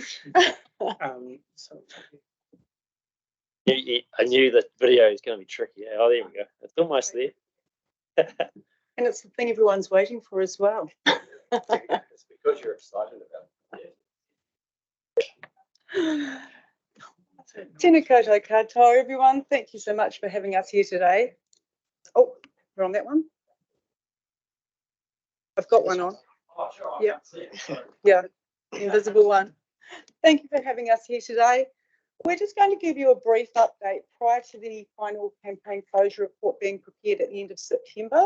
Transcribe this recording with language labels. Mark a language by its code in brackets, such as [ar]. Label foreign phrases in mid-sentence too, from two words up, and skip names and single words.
[en] So I knew the video is going to be tricky. Oh, there we go. It's almost there. and it's the thing everyone's waiting for as well. It's because you're excited about it. [mi] Tēnā koutou katoa, [en] everyone. Thank you so much for having us here today. Oh, we're on that one. I've got one on. Oh, sure. Yeah. Yeah, the invisible one. Thank you for having us here today. We're just going to give you a brief update prior to the final campaign closure report being prepared at the end of September.